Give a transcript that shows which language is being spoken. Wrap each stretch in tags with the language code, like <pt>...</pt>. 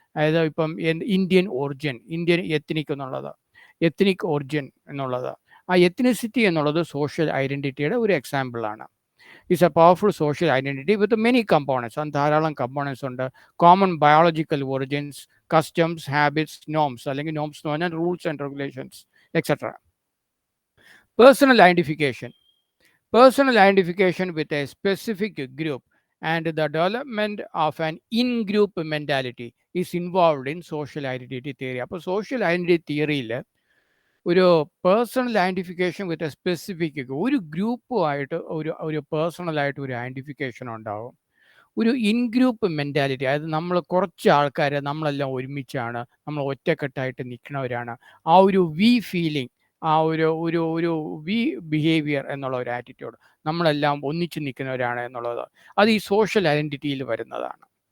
<ml>അതായത് ഇപ്പം Indian ethnic എന്നുള്ളത്, എത്നിക് ഒറിജിൻ എന്നുള്ളത്, ആ എത്നിസിറ്റി എന്നുള്ളത് സോഷ്യൽ ഐഡൻറ്റിറ്റിയുടെ ഒരു എക്സാമ്പിളാണ്.</ml> <en>Is a powerful social identity with many components.</en> <ml>അത് ധാരാളം കമ്പോണൻസ് ഉണ്ട്.</ml> <en>common biological origins, customs, habits, norms, അല്ലെങ്കിൽ norms</en> <ml>എന്ന് പറഞ്ഞാൽ</ml> <en>rules and regulations, etc. Personal identification. Personal identification with a specific group and the development of an in-group mentality is involved in social identity theory.</en> <ml>അപ്പോൾ social identity തിയറിയിൽ ഒരു personal identification</ml> <en>with a specific</en> <ml>ഒരു ഗ്രൂപ്പുമായിട്ട് ഒരു പേഴ്സണലായിട്ട് ഒരു identification ഉണ്ടാവും. ഒരു in group mentality, അതായത് നമ്മൾ കുറച്ച് ആൾക്കാർ നമ്മളെല്ലാം ഒരുമിച്ചാണ്, നമ്മൾ ഒറ്റക്കെട്ടായിട്ട് നിൽക്കുന്നവരാണ്, ആ ഒരു വി ഫീലിംഗ്, ആ ഒരു ഒരു ഒരു വി ബിഹേവിയർ എന്നുള്ള ഒരു ആറ്റിറ്റ്യൂഡ്, നമ്മളെല്ലാം ഒന്നിച്ച് നിൽക്കുന്നവരാണ് എന്നുള്ളത്, അത് ഈ സോഷ്യൽ ഐഡൻറ്റിറ്റിയിൽ വരുന്നതാണ്.</ml>